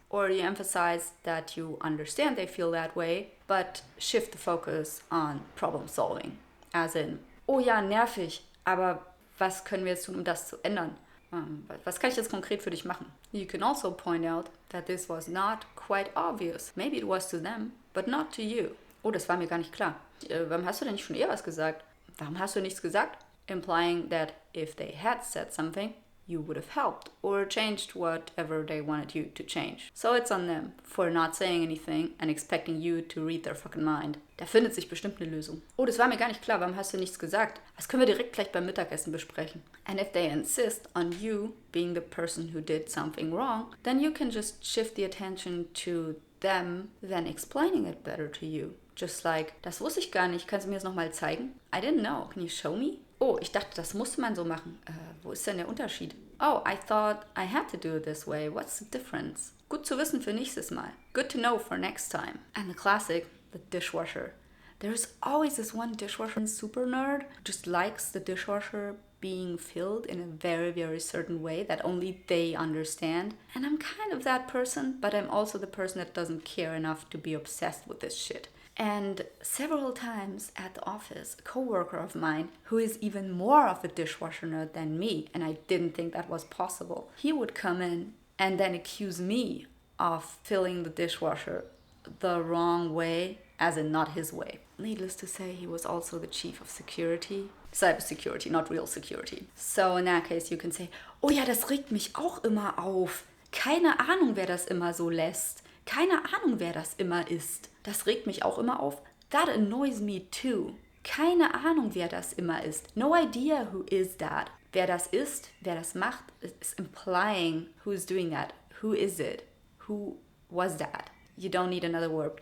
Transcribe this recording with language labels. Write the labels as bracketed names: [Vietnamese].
[English] Or you emphasize that you understand they feel that way, but shift the focus on problem solving. As in, [German] oh ja, nervig, aber was können wir jetzt tun, um das zu ändern? Was kann ich jetzt konkret für dich machen? [English] You can also point out that this was not quite obvious. Maybe it was to them, but not to you. [German] Oh, das war mir gar nicht klar. Warum hast du denn nicht schon eher was gesagt? Warum hast du nichts gesagt? [English] Implying that if they had said something, you would have helped or changed whatever they wanted you to change. So it's on them for not saying anything and expecting you to read their fucking mind. [German] Da findet sich bestimmt eine Lösung. Oh, das war mir gar nicht klar. Warum hast du nichts gesagt? Das können wir direkt gleich beim Mittagessen besprechen. [English] And if they insist on you being the person who did something wrong, then you can just shift the attention to them then explaining it better to you. Just like, [German] das wusste ich gar nicht. Kannst du mir das nochmal zeigen? [English] I didn't know. Can you show me? [German] Oh, ich dachte, das musste man so machen. Wo ist denn der Unterschied? [English] Oh, I thought I had to do it this way. What's the difference? [German] Gut zu wissen für nächstes Mal. [English] Good to know for next time. And the classic, the dishwasher. There's always this one dishwasher super nerd who just likes the dishwasher being filled in a very, very certain way that only they understand. And I'm kind of that person, but I'm also the person that doesn't care enough to be obsessed with this shit. And several times at the office, a coworker of mine, who is even more of a dishwasher nerd than me, and I didn't think that was possible, he would come in and then accuse me of filling the dishwasher the wrong way, as in not his way. Needless to say, he was also the chief of security. Cybersecurity, not real security. So in that case, you can say, [German] oh ja, das regt mich auch immer auf. Keine Ahnung, wer das immer so lässt. Keine Ahnung, wer das immer ist. Das regt mich auch immer auf. [English] That annoys me too. [German] Keine Ahnung, wer das immer ist. [English] No idea who is that. [German] Wer das ist, wer das macht, [English] is implying who's doing that. Who is it? Who was that? You don't need another verb.